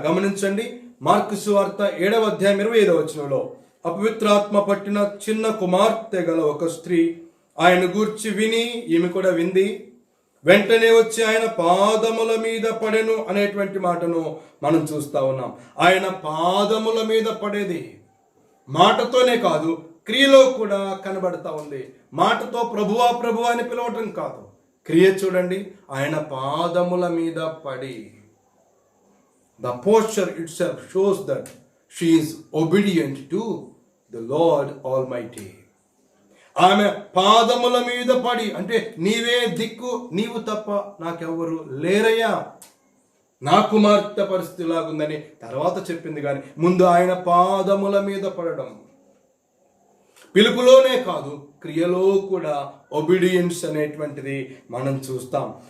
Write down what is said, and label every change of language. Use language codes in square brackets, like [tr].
[te] గమనించండి, మార్కు సువార్త 7వ అధ్యాయం 25వ వచనంలో, అపవిత్రాత్మ పట్టిన చిన్న కుమార్తె గల ఒక స్త్రీ ఆయన గూర్చి విని, ఈమె కూడా వింది, వెంటనే వచ్చి ఆయన పాదముల మీద పడెను అనేటువంటి మాటను మనం చూస్తా ఉన్నాం. ఆయన పాదముల మీద పడేది మాటతోనే కాదు, క్రియలో కూడా కనబడతా ఉంది. మాటతో ప్రభువా ప్రభువా అని పిలవటం కాదు, క్రియ చూడండి, ఆయన పాదముల మీద పడి. [en] The posture itself shows that she is obedient to the Lord Almighty. [te] ఆమె పాదముల మీద పడి అంటే నీవే దిక్కు, నీవు తప్ప నాకెవరు లేరయ్యా, నా కుమార్తె పరిస్థితి లాగుందని తర్వాత చెప్పింది, కానీ ముందు ఆయన పాదముల మీద పడడం. పిలుపులోనే కాదు, క్రియలో కూడా ఒబీడియన్స్ అనేటువంటిది మనం చూస్తాం.